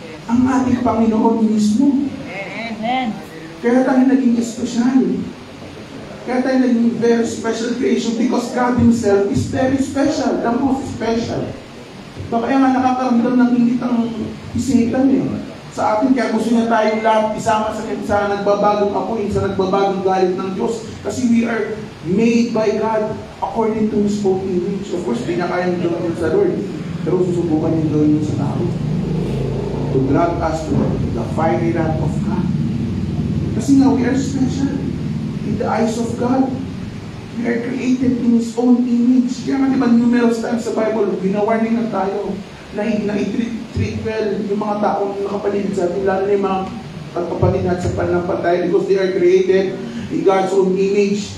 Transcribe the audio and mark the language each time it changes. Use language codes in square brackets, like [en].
[tl] Ang ating Panginoon mismo. Amen. Kaya tayo naging espesyal. Kaya tayo naging [en] very special creation because God Himself is very special. The most special. [tl] Kaya nga nakakaramdam ng inggit ang isipan sa atin. Kaya gusto niya tayong lahat isama sa nagbabagong apoy, sa nagbabagong galit ng Diyos. Kasi [en] we are made by God according to His own image. Of course, [tl] di na kayang gawin sa Lord. Pero susubukan niya gawin sa tao. [en] To drag us to the fiery wrath of God. [tl] Kasi nga, [en] we are special in the eyes of God. We are created in His own image. [tl] Kaya nga, diba, [en] numerous times [tl] sa Bible, ginawarning na tayo na i-treat well yung mga taong nakapaligid sa atin, lalo na yung mga kapatid natin sa pananampalataya, [en] because they are created in God's own image.